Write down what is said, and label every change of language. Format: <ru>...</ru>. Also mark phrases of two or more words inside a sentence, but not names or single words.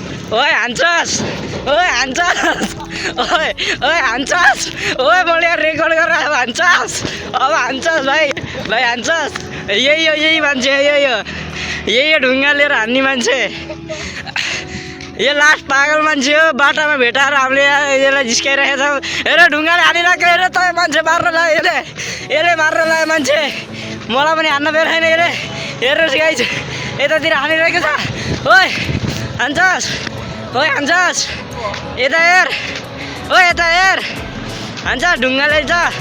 <ne>ओए हान्छस् ओए हान्छस् ओए ओए हान्छस् ओए मैले रेकर्ड गरेर हान्छस् अब हान्छस् भाइ भाइ हान्छस् यही मान्छे यही ढुङ्गा लिएर हान्ने मान्छे यो लास्ट पागल मान्छे हो बाटामा भेटाएर हामीले यसलाई जिस्काइरहेको छौँ हेर ढुङ्गाले हानिरहेको हेर त मान्छे मार्न लाग्यो यसले मार्न लाग्यो मान्छे मलाई पनि हान्न बेलाएन हेरे हेर्नुहोस् गाइज यतातिर हानिरहेको छ ओए हान्छस् ओए हान्छस् यता हेर ओए यता हेर हान्छ ढुङ्गाले छ</ne>